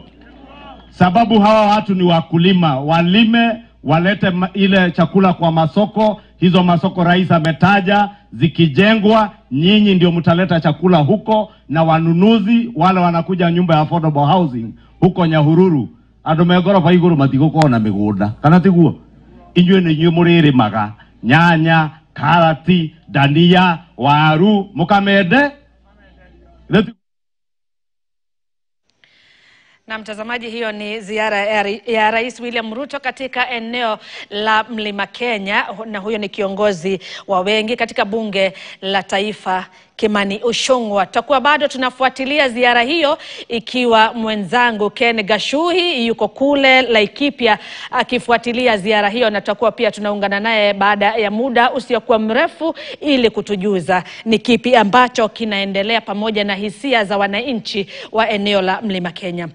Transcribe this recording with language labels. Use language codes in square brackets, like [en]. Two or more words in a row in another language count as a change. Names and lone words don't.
[sw] Sababu hawa watu ni wakulima, walime, walete ile chakula kwa masoko. Hizo masoko Rais ametaja, zikijengwa nyinyi ndio mtaleta chakula huko, na wanunuzi wale wanakuja nyumba ya [en] affordable housing [sw] huko Nyahururu. [ki] Andũ megorofa igũrũ matigũkorwo na mĩgũnda. Kanatiguo? Inyuĩ nĩ inyuĩ mũrĩrĩmaga nyanya, karati, dania, waru, mukamende. [sw] Na mtazamaji, hiyo ni ziara ya Rais William Ruto katika eneo la Mlima Kenya, na huyo ni kiongozi wa wengi katika bunge la taifa Kimani Ichung'wah. Tutakuwa bado tunafuatilia ziara hiyo, ikiwa mwenzangu Ken Gashuhi yuko kule Laikipia akifuatilia ziara hiyo, na tutakuwa pia tunaungana naye baada ya muda usiokuwa mrefu ili kutujuza ni kipi ambacho kinaendelea pamoja na hisia za wananchi wa eneo la Mlima Kenya.